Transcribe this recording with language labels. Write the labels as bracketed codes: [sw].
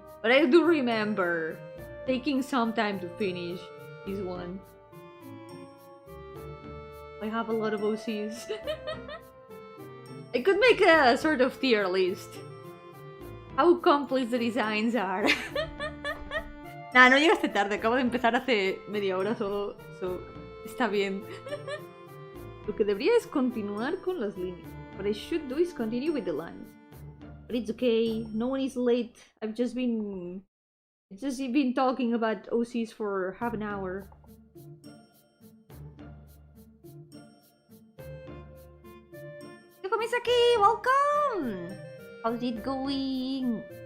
[en] But I do remember taking some time to finish this one. I have a lot of OCs. I could make a sort of tier list. How complex the designs are. [es] Nah, no llegaste tarde. Acabo de empezar hace media hora solo. So, está bien. Lo que debería es continuar con las líneas. [en] What I should do is continue with the lines. But it's okay. No one is late. I've just been talking about OCs for half an hour. Misaki, welcome! How's it going?